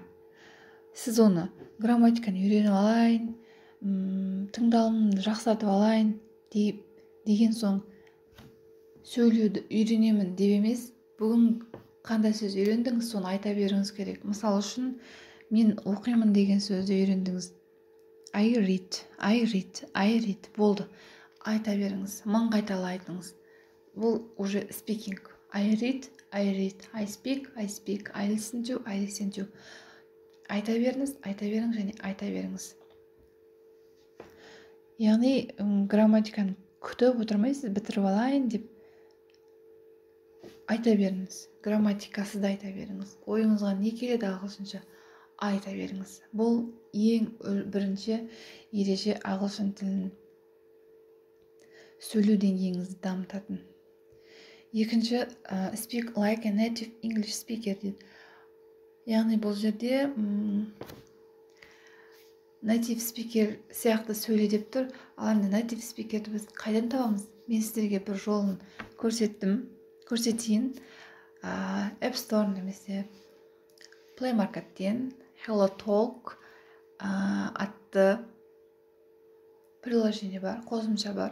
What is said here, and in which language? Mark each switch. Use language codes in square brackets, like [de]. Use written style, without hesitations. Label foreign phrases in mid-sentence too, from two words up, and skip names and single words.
[kk] Сіз оны грамматиканы үйреніп алайын, тыңдалымды жақсартып алайын деген соң сөйлеуді үйренемін деп емес, бүгін қандай сөз үйрендіңіз, соны айта беріңіз керек. Мысалы үшін, мен оқимын деген сөзді үйрендіңіз. [en] I read. Болды. [kk] Айта беріңіз. 1000 қайталай айтыңыз. Бұл уже speaking. [en] I read. I speak. I listen to. [kk] Айта беріңіз және айта беріңіз. Яғни, грамматиканы күтіп отырмайсыз, бітіріп алайын деп айта беріңіз. Грамматикасыз да айта беріңіз. Ойыңызға не келеді ағылшынша? Айта беріңіз. Бұл ең бірінші ереже ағылшын тілін сөйлеу деңгейіңізді дамытатын. Екінші, [en] speak like a native English speaker дейді. [kk] Яғни бұл жерде [en] native speaker [kk] сияқты сөйле деп тұр. Ал енді [en] native speakerді [kk] біз қайдан табамыз? Мен сіздерге бір жолын көрсетейін. App Store немесе Play Market'тен Hello Talk атты приложение бар, қосымша бар.